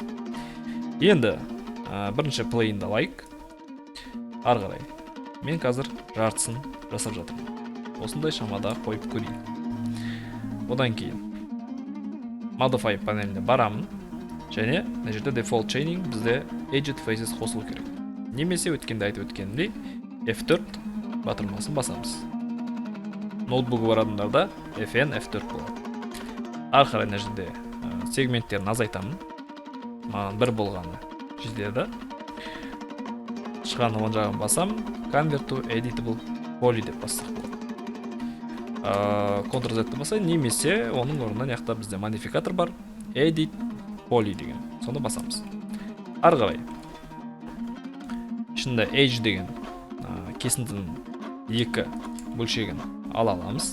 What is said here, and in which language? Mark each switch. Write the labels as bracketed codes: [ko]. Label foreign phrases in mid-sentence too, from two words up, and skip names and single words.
[kk] Енді бірінші plain алайық. Ары қарай мен қазір жартысын жасап жатырмын. Осындай шамада қойып көрейін. Одан кейін modify панеліне барамын. Және мына жерде [en] default chaining [kk] бізде [en] edged faces [kk] қосылу керек. Немесе өткенде айтып өткенде F4 батырмасын басамыз. Ноутбугі бар адамдарда FN F4 болады. Ары қарай мына жерде сегменттерін азайтамын. Маған бір болғаны жетеді. Шығаны оң жағын басам, [en] convert to editable poly [kk] деп бассақ болады. Ctrl-Z басайын, немесе оның орнына яқта бізде модификатор бар, [en] edit poly [kk] деген. Соны басамыз. Ары қарай ішінде edge деген кесіндінің 2 бөлшегін ала аламыз.